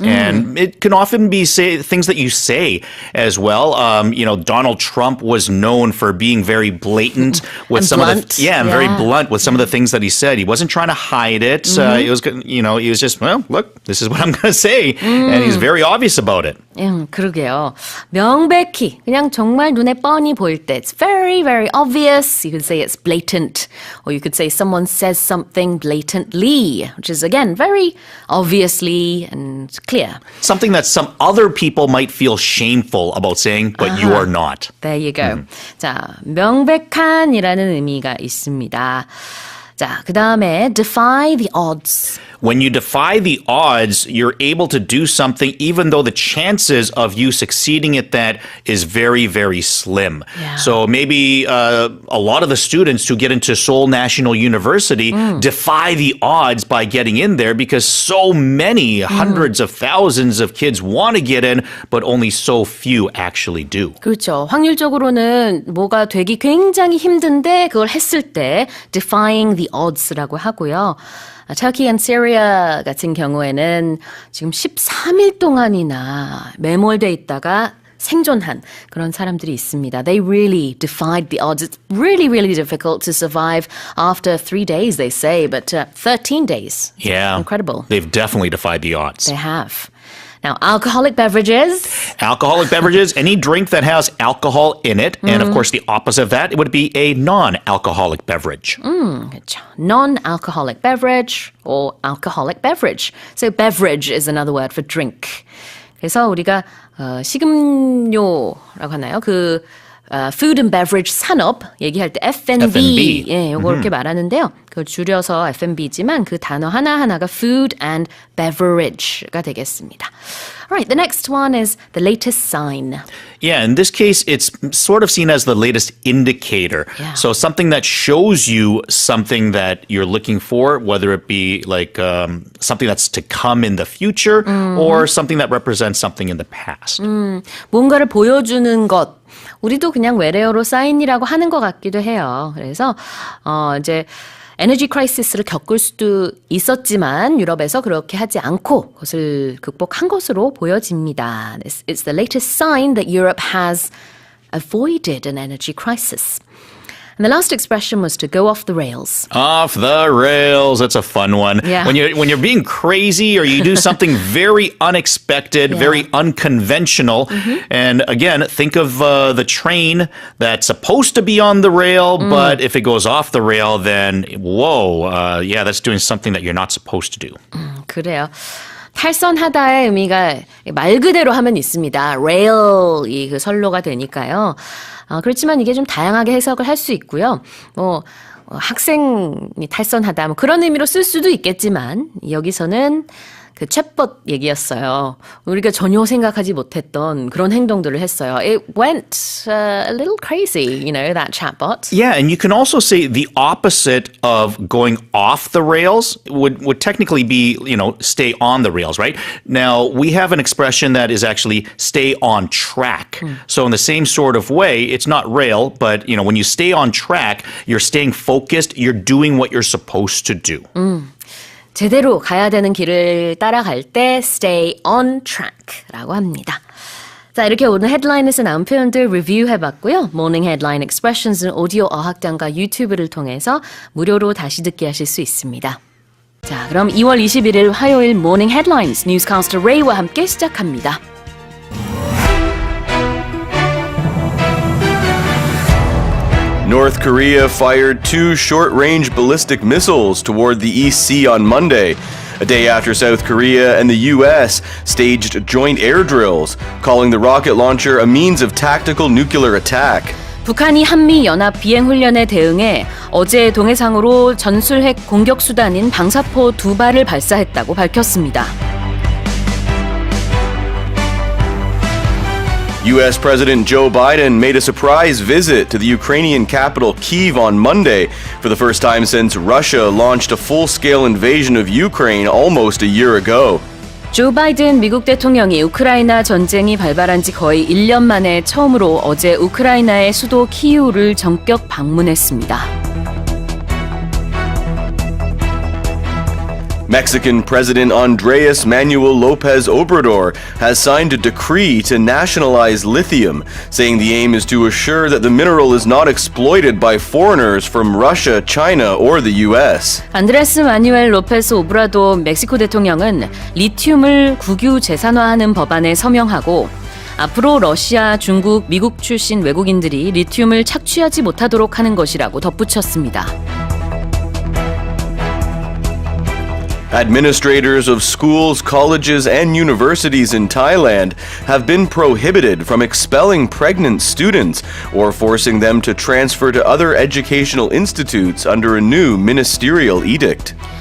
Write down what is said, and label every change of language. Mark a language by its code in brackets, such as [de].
[en] And it can often be things that you say as well. Donald Trump was known for being very blatant with and some blunt. of the very blunt with some of the things that he said. He wasn't trying to hide it. It was he was just, well, look, this is what I'm going to say. And he's very obvious about it. [ko] 그러게요. 명백히 그냥 정말 눈에 뻔히 보일 때 [en] it's very, very obvious. You could say it's blatant. Or you could say someone says something blatantly, which is, again, very obviously and clear. Something that some other people might feel shameful about saying, but you are not. There you go. [ko] 자, 명백한이라는 의미가 있습니다. 자, 그 다음에 defy the odds. [en] When you defy the odds, you're able to do something even though the chances of you succeeding at that is very, very slim. Yeah. So maybe a lot of the students who get into Seoul National University defy the odds by getting in there because so many, hundreds of thousands of kids want to get in, but only so few actually do. [ko] 그렇죠. 확률적으로는 뭐가 되기 굉장히 힘든데 그걸 했을 때 defying the odds라고 하고요. Turkey and Syria 같은 경우에는 지금 13일 동안이나 매몰돼 있다가 생존한 그런 사람들이 있습니다. [en] They really defied the odds. It's really, really difficult to survive after 3 days, they say, but 13 days. Yeah. Incredible. They've definitely defied the odds. They have. Now, alcoholic beverages. Alcoholic beverages, any drink that has alcohol in it. And of course, the opposite of that, it would be a non-alcoholic beverage. [ko] 그렇죠. [en] Non-alcoholic beverage or alcoholic beverage. So beverage is another word for drink. [ko] 그래서 우리가 식음료라고 하나요? Food and Beverage 산업 얘기할 때 F&B. 예, 요거 이렇게 말하는데요. 그걸 줄여서 F&B지만 그 단어 하나하나가 Food and Beverage가 되겠습니다. [en] Alright, the next one is the latest sign. Yeah, in this case, it's sort of seen as the latest indicator. Yeah. So something that shows you something that you're looking for, whether it be like something that's to come in the future or something that represents something in the past. [ko] 뭔가를 보여주는 것. 우리도 그냥 외래어로 사인이라고 하는 것 같기도 해요. 그래서 이제 에너지 크라이시스를 겪을 수도 있었지만 유럽에서 그렇게 하지 않고 그것을 극복한 것으로 보여집니다. [en] It's the latest sign that Europe has avoided an energy crisis. And the last expression was to go off the rails. Off the rails. That's a fun one. Yeah. When you're being crazy or you do something very unexpected, very unconventional. And again, think of the train that's supposed to be on the rail, but if it goes off the rail, then whoa, yeah, that's doing something that you're not supposed to do. [ko] 그래요. 탈선하다의 의미가 말 그대로 하면 있습니다. rail이 그 선로가 되니까요. 그렇지만 이게 좀 다양하게 해석을 할 수 있고요. 학생이 탈선하다 뭐 그런 의미로 쓸 수도 있겠지만 여기서는 그 챗봇 얘기였어요. 우리가 전혀 생각하지 못했던 그런 행동들을 했어요. [en] It went a little crazy, that chatbot. Yeah, and you can also say the opposite of going off the rails would technically be, stay on the rails, right? Now, we have an expression that is actually stay on track. So in the same sort of way, it's not rail, but, when you stay on track, you're staying focused, you're doing what you're supposed to do. [ko] 제대로 가야 되는 길을 따라갈 때 stay on track라고 합니다. 자, 이렇게 오늘 헤드라인에서 나온 표현들 리뷰해봤고요. 모닝 헤드라인 expressions는 오디오 어학당과 유튜브를 통해서 무료로 다시 듣기 하실 수 있습니다. 자, 그럼 2월 21일 화요일 모닝 헤드라인스 뉴스캐스터 레이와 함께 시작합니다. [en] North Korea fired 2 short-range ballistic missiles toward the East Sea on Monday, a day after South Korea and the U.S. staged joint air drills, calling the rocket launcher a means of tactical nuclear attack. [ko] 북한이 한미연합 비행훈련에 대응해 어제 동해상으로 전술핵 공격수단인 방사포 2발을 발사했다고 밝혔습니다. [en] U.S. President Joe Biden made a surprise visit to the Ukrainian capital Kyiv on Monday for the first time since Russia launched a full-scale invasion of Ukraine almost a year ago. [ko] 조 바이든 미국 대통령이 우크라이나 전쟁이 발발한 지 거의 1년 만에 처음으로 어제 우크라이나의 수도 키이우를 전격 방문했습니다. [en] Mexican President Andrés Manuel López Obrador has signed a decree to nationalize lithium, saying the aim is to assure that the mineral is not exploited by foreigners from Russia, China, or the U.S. [ko] 안드레스 마뉴엘 로페스 오브라도 멕시코 대통령은 리튬을 국유 재산화하는 법안에 서명하고 앞으로 러시아, 중국, 미국 출신 외국인들이 리튬을 착취하지 못하도록 하는 것이라고 덧붙였습니다. [en] Administrators of schools, colleges, and universities in Thailand have been prohibited from expelling pregnant students or forcing them to transfer to other educational institutes under a new ministerial edict.